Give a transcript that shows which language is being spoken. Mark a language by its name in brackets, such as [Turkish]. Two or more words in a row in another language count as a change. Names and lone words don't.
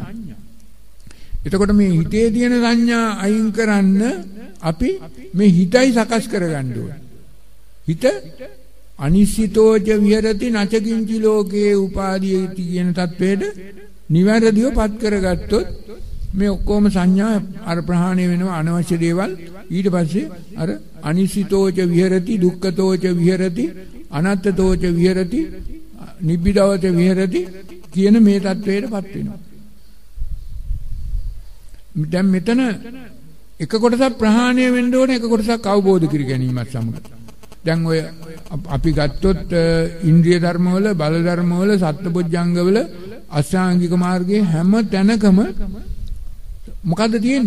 [Sinhala] එතකොට මේ හිතේ තියෙන සංඥා අයින් කරන්න අපි මේ හිතයි සකස් කරගන්න ඕනේ. හිත [Pali] අනිශ්චිතෝච විහෙරති නචකින්චි ලෝකේ උපාදීයති [Sinhala] කියන තත්වයට නිවැරදිව පත් කරගත්තොත් මේ ඔක්කොම සංඥා අර ප්‍රහාණය වෙනවා අනවශ්‍ය දේවල්. ඊට පස්සේ අර [Pali] අනිශ්චිතෝච විහෙරති දුක්ඛතෝච විහෙරති අනත්තතෝච විහෙරති නිබ්බිදවච විහෙරති [Sinhala] කියන මේ තත්වයටපත් වෙනවා. දැන් මෙතන එක කොටසක් ප්‍රහාණය වෙන්න ඕනේ, එක කොටසක් අවබෝධ කර ගැනීමත් සමග. දැන් ඔය අපි ගත්තොත් ඉන්ද්‍රිය ධර්මවල, බල ධර්මවල, සත්බොජ්ජංගවල, අෂ්ටාංගික මාර්ගයේ හැම තැනකම මොකද්ද තියෙන්නේ?